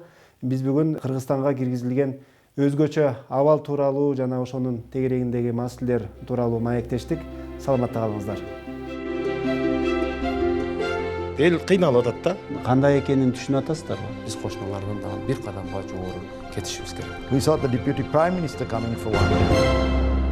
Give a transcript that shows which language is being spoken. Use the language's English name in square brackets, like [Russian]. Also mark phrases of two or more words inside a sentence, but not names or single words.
[Kyrgyz] Биз бүгүн Кыргызстанга киргизилген өзгөчө абал тууралуу жана ошонун тегерегиндеги маселелер тууралуу маектештик. Саламатта калыңыздар. Эл кыйналып атат да. Кандай экенин түшүнүп атасыздарбы? Биз кошуналардан дагы бир кадамга жогору кетишибиз керек. [English] We saw the Deputy Prime Minister coming for one.